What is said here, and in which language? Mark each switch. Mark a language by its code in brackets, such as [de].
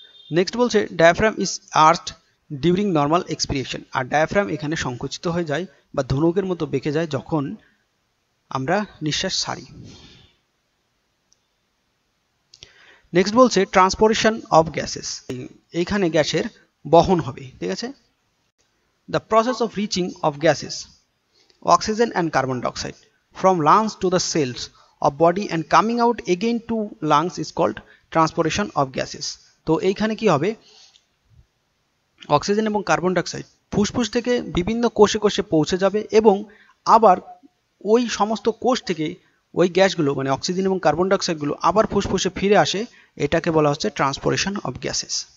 [bn] Next বলছে [en] Diaphragm is arched during normal expiration. [bn] আর diaphragm এখানে সংকুচিত হয়ে যায় বা ধনুকের মতো বেঁকে যায় যখন আমরা নিঃশ্বাস ছাড়ি। নেক্সট বলছে ট্রান্সপোর্টেশন অফ গ্যাসেস, এইখানে গ্যাসের বহন হবে। ঠিক আছে, [en] The process of reaching of gases oxygen and carbon dioxide from lungs to the cells of body and coming out again to lungs is called transportation of gases. [bn] তো এইখানে কি হবে, অক্সিজেন এবং কার্বন ডাইঅক্সাইড ফুসফুস থেকে বিভিন্ন কোষে কোষে পৌঁছে যাবে, এবং আবার ওই সমস্ত কোষ থেকে ওই গ্যাসগুলো মানে অক্সিজেন এবং কার্বন ডাইঅক্সাইডগুলো আবার ফুসফুসে ফিরে আসে, এটাকে বলা হচ্ছে ট্রান্সপোর্টেশন অফ গ্যাসেস।